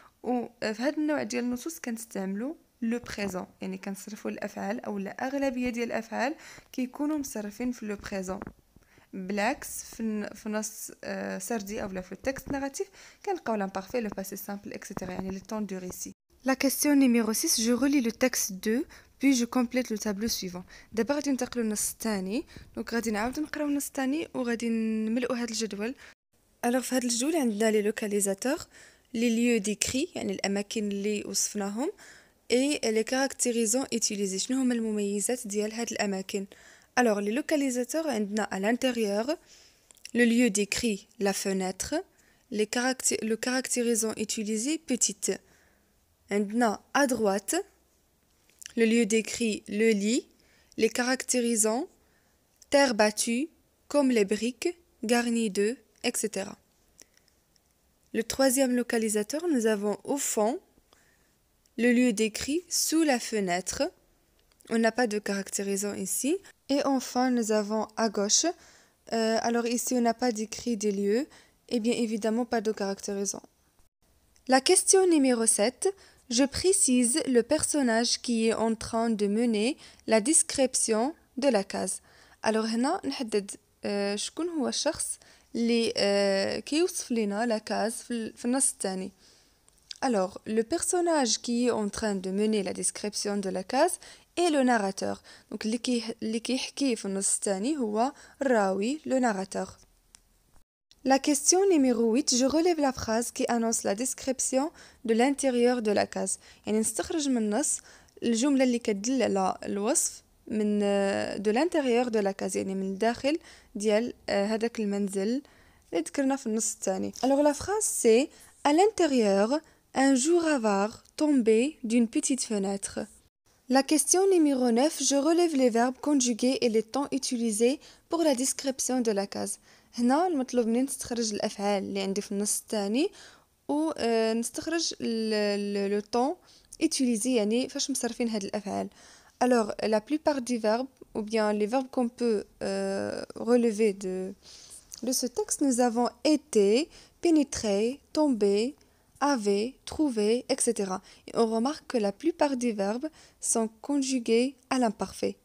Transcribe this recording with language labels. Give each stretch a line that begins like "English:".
Arabic: وفي هذا النوع ديال النصوص كنستعملوا لو بريزون، يعني كنصرفوا الافعال او الاغلبيه ديال الافعال كيكونوا مصرفين في لو بريزون. بالعكس في نص سردي او في التكست ناراتيف كنلقاو لامبارفي، لو باسي سامبل اكسيتيرا، يعني لو طون دو ريسي.
French: La question numéro 6, je relis le texte 2 puis je complète le tableau suivant.
Arabic: دابا غادي ننتقلوا للنص الثاني. دونك غادي نعاودوا نقراو النص الثاني وغادي نملؤوا هذا الجدول. الوغ في هذا الجدول عندنا لي لوكاليزاتور، لي ليو ديكري يعني الاماكن اللي وصفناهم، اي لي كاركتيريزون اوتيليزي شنو هما المميزات ديال هاد الاماكن. الوغ لي لوكاليزاتور عندنا
French: à l'intérieur le lieu décrit la fenêtre, le caractérisant utilisé petite.
Arabic: عندنا
French: à droite le lieu décrit le lit, les caractérisants terre battue comme les briques garnies d'œufs, etc. Le troisième localisateur, nous avons au fond le lieu décrit sous la fenêtre. On n'a pas de caractérisant ici. Et enfin, nous avons à gauche. Alors ici, on n'a pas décrit des lieux. Et bien évidemment, pas de caractérisant. La question numéro 7. Je précise le personnage qui est en train de mener la description de la case.
Arabic: Alors هنا نحدد شكون هو الشخص اللي كيوصف لنا لا كاز في النص الثاني.
French: Alors, le personnage qui est en train de mener la description de la case est le narrateur.
Arabic: Donc, اللي كيحكي في النص الثاني هو الراوي, le narrateur.
French: La question numéro 8, je relève la phrase qui annonce la description de l'intérieur de la case.
Arabic: يعني نستخرج من النص الجملة اللي كتدل على الوصف من
French: de l'intérieur de la case,
Arabic: يعني من الداخل ديال هذاك المنزل اللي ذكرنا في النص الثاني.
French: Alors la phrase c'est à l'intérieur, un jour avare tombait d'une petite fenêtre. La question numéro 9, je relève les verbes conjugués et les temps utilisés pour la description de la case.
Arabic: هنا المطلوب مني نستخرج الأفعال اللي عندي في النص الثاني ونستخرج
French: le temps utilisé,
Arabic: يعني فاش مصرفين هاد الأفعال.
French: Alors, la plupart des verbes, ou bien les verbes qu'on peut relever de ce texte, nous avons été, pénétré, tombé, avait, trouvé, etc. Et on remarque que la plupart des verbes sont conjugués à l'imparfait.